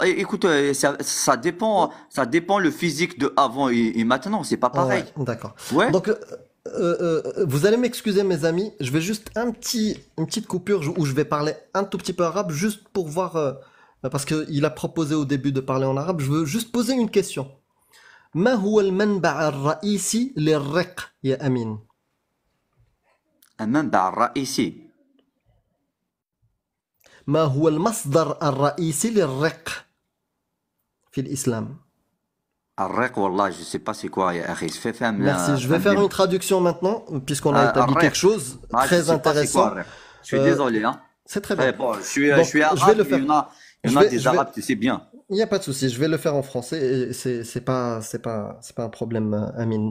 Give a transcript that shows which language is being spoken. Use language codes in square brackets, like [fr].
[fr] Écoute, ça dépend le physique de avant et maintenant, c'est pas pareil. Ouais, d'accord. Ouais. Donc, vous allez m'excuser, mes amis. Je vais juste une petite coupure où je vais parler un tout petit peu arabe, juste pour voir, parce qu'il a proposé au début de parler en arabe. Je veux juste poser une question. [ar] ما هو المنبع الرئيسي للرق يا أمين؟ المنبع الرئيسي. ما هو المصدر الرئيسي للرق في الإسلام؟ الرق والله [fr] je sais pas c'est quoi [ar] يا أخي. [fr] Merci. Je vais faire une traduction maintenant, puisqu'on a établi quelque chose très intéressant. Je suis désolé, hein. C'est très bien. Bon, je suis arabe, je vais le faire. il y en a des arabes, tu sais bien. Il n'y a pas de souci, je vais le faire en français et c'est pas un problème, Amine.